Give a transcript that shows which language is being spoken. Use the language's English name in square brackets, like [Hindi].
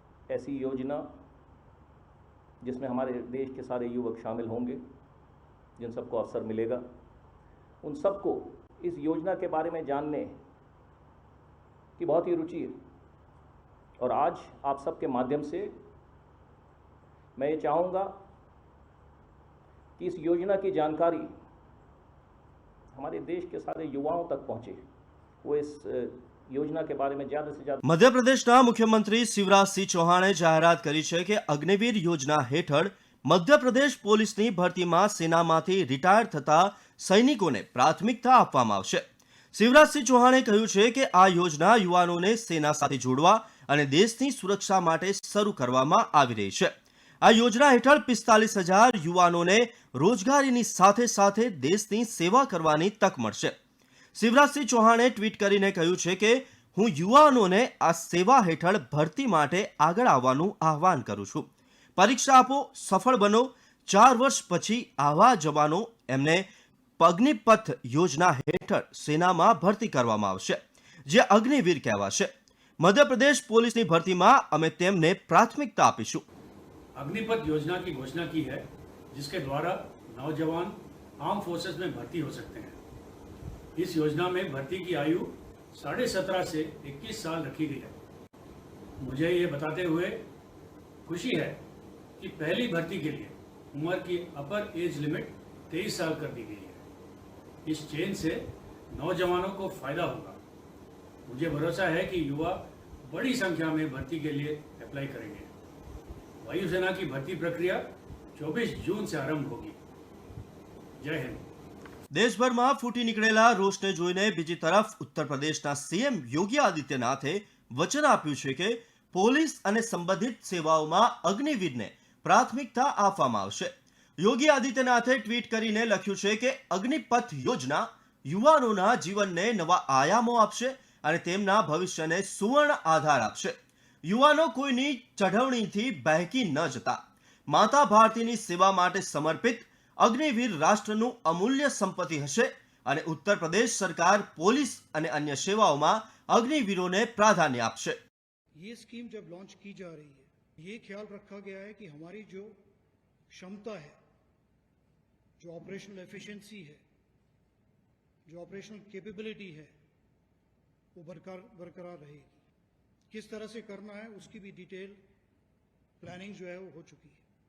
[Hindi] ऐसी योजना जिसमें हमारे देश के सारे युवक शामिल होंगे, जिन सबको अवसर मिलेगा, उन सबको इस योजना के बारे में जानने की बहुत ही रुचि है. और आज आप सबके माध्यम से मैं ये चाहूँगा कि इस योजना की जानकारी हमारे देश के सारे युवाओं तक पहुँचे. वो इस योजना के बारे में ज़्यादा से ज़्यादा. [Gujarati] મધ્યપ્રદેશના મુખ્યમંત્રી શિવરાજસિંહ ચૌહાણે જાહેરાત કરી છે કે અગ્નિવીર યોજના હેઠળ મધ્યપ્રદેશ પોલીસની ભરતીમાં સેનામાંથી રિટાયર થતા સૈનિકોને પ્રાથમિકતા આપવામાં આવશે. શિવરાજસિંહ ચૌહાણે કહ્યું છે કે આ યોજના યુવાનોને સેના સાથે જોડવા અને દેશની સુરક્ષા માટે શરૂ કરવામાં આવી રહી છે. આ યોજના હેઠળ 45,000 યુવાનોને રોજગારીની સાથે સાથે દેશની સેવા કરવાની તક મળશે. શિવરાજસિંહ ચૌહાણે ટ્વીટ કરીને કહ્યું છે કે હું યુવાનોને આ સેવા હેઠળ ભરતી માટે આગળ આવવાનું આહવાન કરું છું. પરીક્ષા આપો, સફળ બનો. 4 વર્ષ પછી આવા જવાનો એમને અગ્નિપથ યોજના હેઠળ સેનામાં ભરતી કરવામાં આવશે, જે અગ્નિવીર કહેવાશે. મધ્યપ્રદેશ પોલીસની ભરતીમાં અમે તેમને પ્રાથમિકતા આપીશું. [Hindi] अग्निपथ योजना की घोषणा की है, जिसके द्वारा नौजवान आर्म फोर्सेस में भर्ती हो सकते हैं. इस योजना में भर्ती की आयु 17.5 से 21 साल रखी गई है. मुझे ये बताते हुए खुशी है कि पहली भर्ती के लिए उम्र की अपर एज लिमिट 23 साल कर दी गई है. इस चेंज से नौजवानों को फायदा होगा. मुझे भरोसा है कि युवा बड़ी संख्या में भर्ती के लिए अप्लाई करेंगे. वायुसेना की भर्ती प्रक्रिया 24 जून से आरंभ होगी। जय हिंद। [Gujarati] દેશભરમાં ફૂટી નીકળેલા રોષને જોઈને બીજી તરફ ઉત્તર પ્રદેશના સીએમ યોગી આદિત્યનાથે વચન આપ્યું છે કે પોલીસ અને સંબંધિત સેવાઓમાં અગ્નિવીરને પ્રાથમિકતા આપવામાં આવશે. યોગી આદિત્યનાથે ટ્વીટ કરીને લખ્યું છે કે અગ્નિપથ યોજના યુવાનોના જીવનને નવા આયામો આપશે અને તેમના ભવિષ્યને સુવર્ણ આધાર આપશે. યુવાનો કોઈની ચઢવણીથી બહેકી ન જતા માતા ભારતીની સેવા માટે સમર્પિત અગ્નિવીર રાષ્ટ્રનું અમૂલ્ય સંપત્તિ હશે અને ઉત્તર પ્રદેશ સરકાર પોલીસ અને અન્ય સેવાઓમાં અગ્નિવીરોને પ્રાધાન્ય આપશે. [Hindi] ये स्कीम जब लॉन्च की जा रही है, ये ख्याल रखा गया है कि हमारी जो क्षमता है, जो ऑपरेशनल एफिशिएंसी है, जो ऑपरेशनल कैपेबिलिटी है, वो बरकरार रहेगी. किस तरह से करना है उसकी भी डिटेल प्लानिंग जो है वो हो चुकी है.